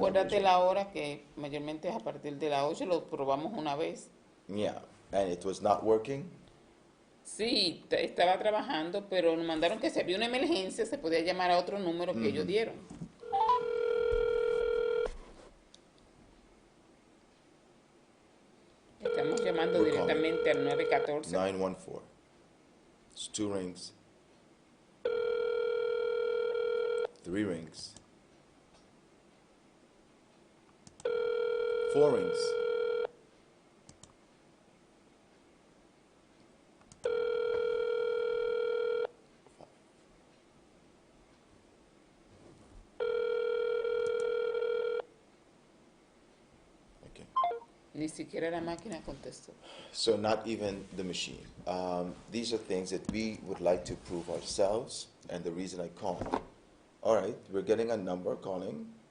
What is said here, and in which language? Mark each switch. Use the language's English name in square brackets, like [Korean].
[Spanish] Acuérdate la hora que mayormente es a partir de las 8, lo probamos una vez. [English] Yeah, and it was not working. [Spanish] Sí, estaba trabajando, pero nos mandaron que si había una emergencia se podía llamar a otro número que ellos dieron. Estamos llamando directamente al 914. [English] 914. It's 2 rings. 3 rings. 4 rings. Okay. [Spanish] Ni siquiera la máquina contestó. [English] So not even the machine. These are things that we would like to prove ourselves, and the reason I call. All right, we're getting a number calling.